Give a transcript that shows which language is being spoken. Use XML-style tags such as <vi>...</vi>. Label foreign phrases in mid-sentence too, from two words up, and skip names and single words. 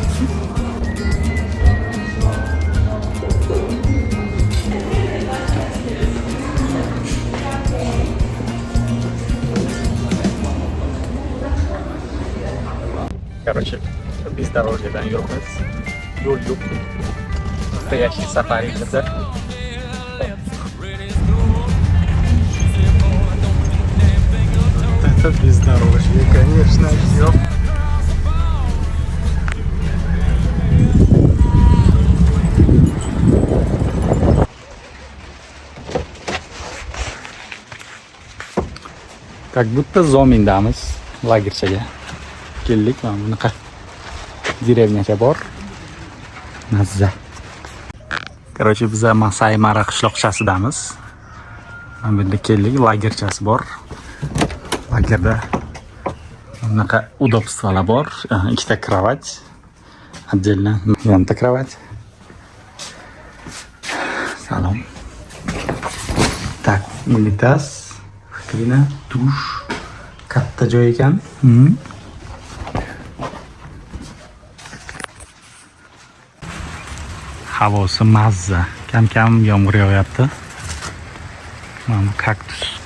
<uz>Короче, бездорожьеdan yuribmiz. Yo'l yo'q. Настоящий safari bizda.</uz> <ru>Это бездорожье, конечно, ёп. Как будто</ru> <uz>zomindamiz lagerchaga. Keldik, mana bunaqa dеревняcha bor. Mazza. Короче, biz Masai Mara qishloqchasidamiz. Mana bu yerda keldik, lagerchasi bor. Lagerda bunaqa удобстволар bor. Ikkita kровать. Отдельно. Yonta kровать. Salom.</uz> <ru>Так, унитаз,</ru> <uz>rakovina, dush. Katta joy ekan. Havosi mazza. Kam-kam yomg'ir yog'yapti. Mana kaktus.</uz>